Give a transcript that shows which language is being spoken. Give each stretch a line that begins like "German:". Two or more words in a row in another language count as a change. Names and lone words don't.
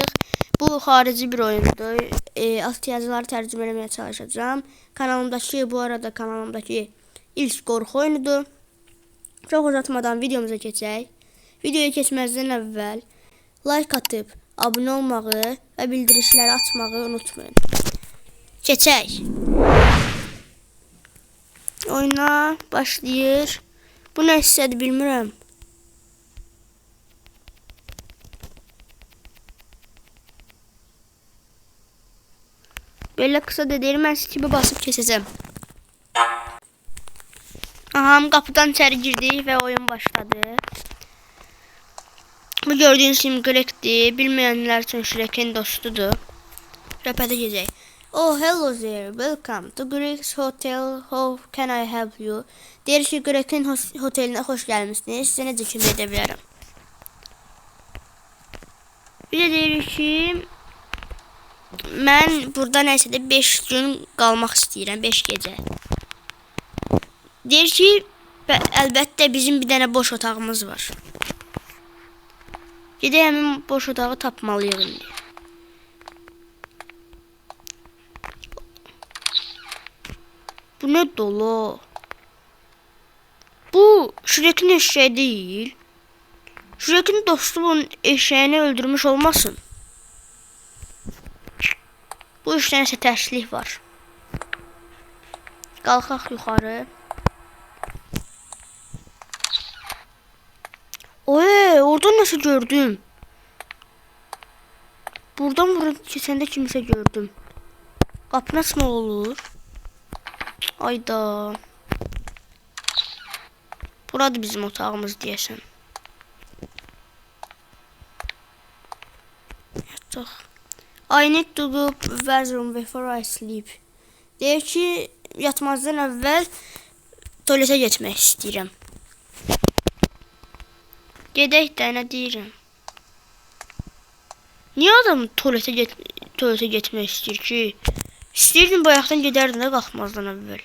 Turkish: Bu harici bir oyundur. Alt yazıları tercüme etmeye çalışacağım. Kanalımdaki ilk korku oyunudur. Çok uzatmadan videomuza geçelim. Videoya geçmezden evvel like atıp abone olmağı ve bildirişleri açmağı unutmayın.
Azerbaijani: Geçək. Oyuna başlayır. Bu nə hissədir bilmirəm. Belə qısa da deyil, mən skipə basıb keçəcəm. Aha, qapıdan içəri girdik və oyun başladı. Bu gördüyünüz kimi Greg'dir. Bilməyənlər üçün Shrek'in dostudur. Rəpətə gedək.
English: Oh, hello there. Welcome to Greg's Hotel. How can I help you?
Azerbaijani: Deyir ki, Greg'in hotelinə xoş gəlmişsiniz. Sizə necə kömək edə bilərəm? Bir də deyir ki, mən burada nəsə də 5 gün qalmaq istəyirəm, 5 gecə. Deyir ki, əlbəttə bizim bir dənə boş otağımız var. Gedək həmin boş otağı tapmalıyıq indi.
Turkish: Bu ne dolu? Bu Shrek'in eşeği değil. Shrek'in dostu bunun eşeğini öldürmüş olmasın? Bu işten ise terslik var. Kalkaq yukarı. Oy, orada nasıl gördüm?
Azerbaijani: Buradan buraya keçəndə kimsə gördüm.
Turkish: Qapı nasıl olur? Ayda.
Azerbaijani: Burada bizim otağımız deyəsən. Yataq.
English: I need to go to the bathroom before I sleep.
Azerbaijani: Deyir ki, yatmazdan əvvəl tualetə getmək istəyirəm. Gedək də, nə deyirəm? Niyə adam tualetə getmək istəyir ki? İstəyirdin bayaqdan gedərdin də qalxmazdan əvvəl.